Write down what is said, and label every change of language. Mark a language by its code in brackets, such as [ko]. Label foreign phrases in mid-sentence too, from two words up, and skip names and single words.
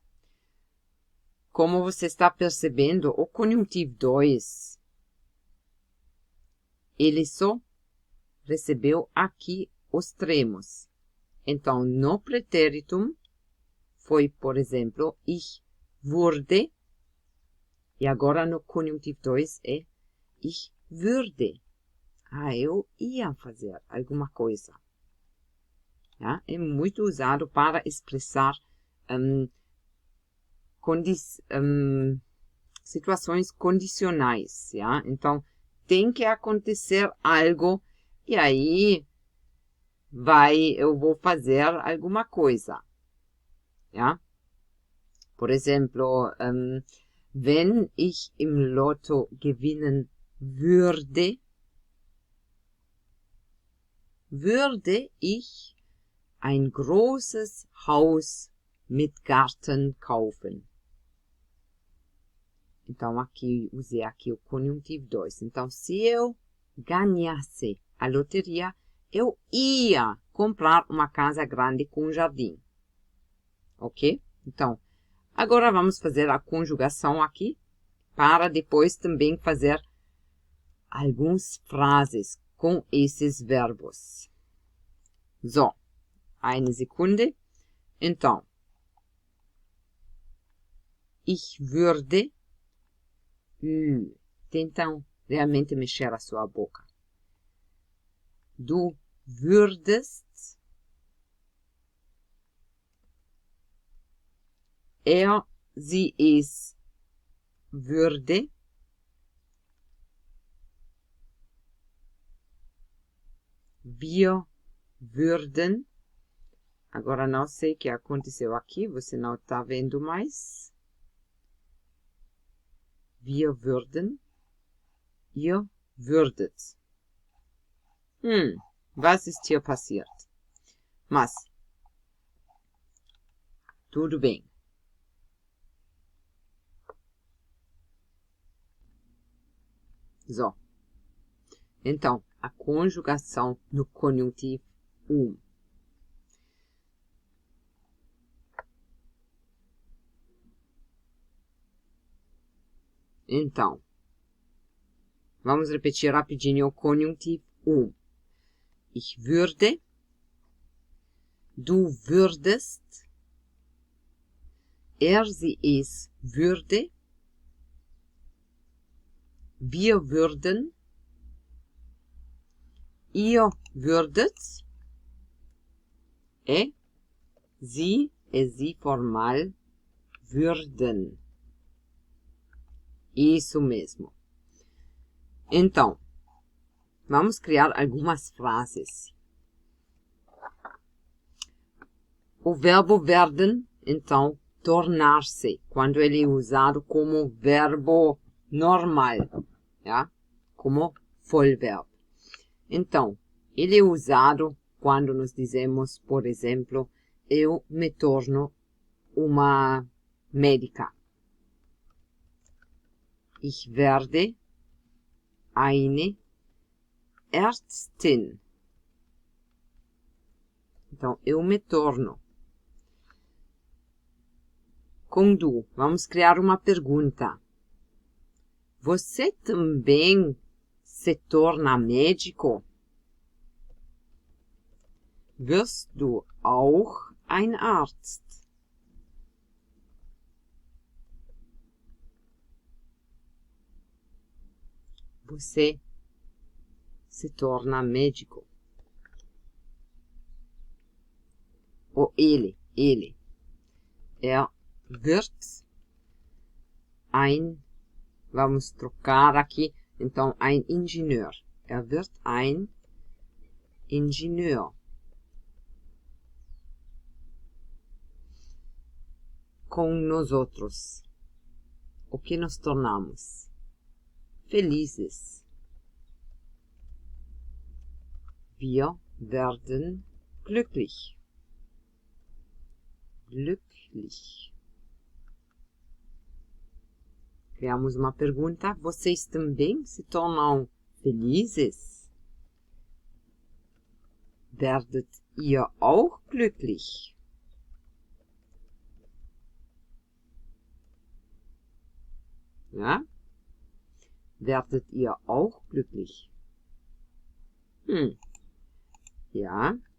[pt] Como você está percebendo, o conjuntivo 2, ele só recebeu aqui os tremos. Então, no pretéritum, foi, por exemplo, [de] ich würde. [pt] E agora no conjuntivo 2 é [de] ich würde. [pt] Eu ia fazer alguma coisa. É muito usado para expressar situações condicionais. Então, tem que acontecer algo e aí eu vou fazer alguma coisa. Por exemplo, [de] wenn ich im Lotto gewinnen würde, würde ich ein großes Haus mit Garten kaufen. [pt] Então, aqui, usei aqui o conjuntivo 2. Então, se eu ganhasse a loteria, eu ia comprar uma casa grande com jardim. Ok? Então, agora vamos fazer a conjugação aqui, para depois também fazer algumas frases com esses verbos. [de] So, eine Sekunde. [pt] Então, [de] ich würde. [pt] Tentam realmente mexer a sua boca. [de] Du würdest. Sie, es würde. Wir würden. [pt] Agora não sei o que aconteceu aqui, você não está vendo mais. [de] Wir würden. Ihr würdet. Was ist hier passiert? [pt] Mas, tudo bem. So. Então, a conjugação no conjuntivo 1. Então, vamos repetir rapidinho o conjuntivo 1. [de] Ich würde, du würdest, sie, es würde, wir würden, ihr würdet, sie, sie formal, würden. [pt] Isso mesmo. Então, vamos criar algumas frases. O verbo werden, então, tornar-se, quando ele é usado como verbo normal, como vollverb. Então, ele é usado quando nós dizemos, por exemplo, eu me torno uma médica. [de] Ich werde eine Ärztin. [pt] Então, eu me torno. Com du, vamos criar uma pergunta. Você também se torna médico? [de] Wirst du auch ein Arzt? [pt] Você se torna médico. Ou ele. Wird vamos trocar aqui, então, [de] ein Ingenieur. Wird ein Ingenieur. [pt] Com nós outros. O que nos tornamos? Felizes. [de] Wir werden glücklich. Glücklich. [pt] Criamos uma pergunta. Vocês também se tornam felizes? [de] Werdet ihr auch glücklich? Ja? Werdet ihr auch glücklich? Ja.